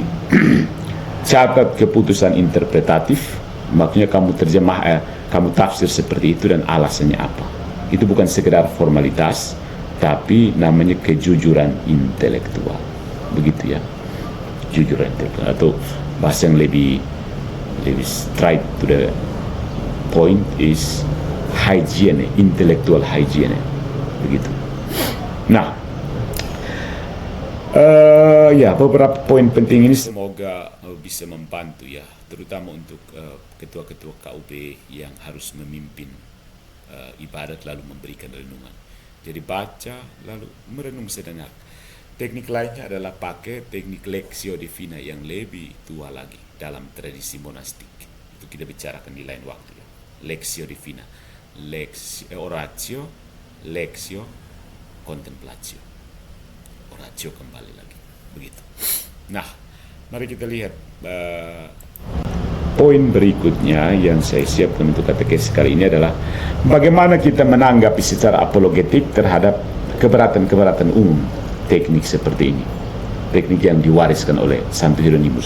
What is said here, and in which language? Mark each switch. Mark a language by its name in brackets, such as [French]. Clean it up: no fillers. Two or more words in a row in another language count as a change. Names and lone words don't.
[Indonesian] Catat keputusan interpretatif, makanya kamu kamu tafsir seperti itu dan alasannya apa. Itu bukan sekedar formalitas, tapi namanya kejujuran intelektual. Begitu ya. Kejujuran intelektual, atau bahasa yang lebih [English] straight to the point is hygiene, intellectual hygiene. [Indonesian] Begitu. Nah, beberapa poin penting ini semoga bisa membantu ya, terutama untuk ketua-ketua KUB yang harus memimpin ibadat lalu memberikan renungan. Jadi baca lalu merenung sejenak. Teknik lainnya adalah pakai teknik Lectio Divina yang lebih tua lagi dalam tradisi monastik. Itu kita bicarakan di lain waktu ya. [Latin] Lectio Divina, oratio, Lectio, contemplatio. [Indonesian] Oratio kembali lagi. Begitu. Nah, mari kita lihat poin berikutnya yang saya siapkan untuk katekesi kali ini adalah bagaimana kita menanggapi secara apologetik terhadap keberatan-keberatan umum teknik seperti ini, teknik yang diwariskan oleh Santo Hieronymus.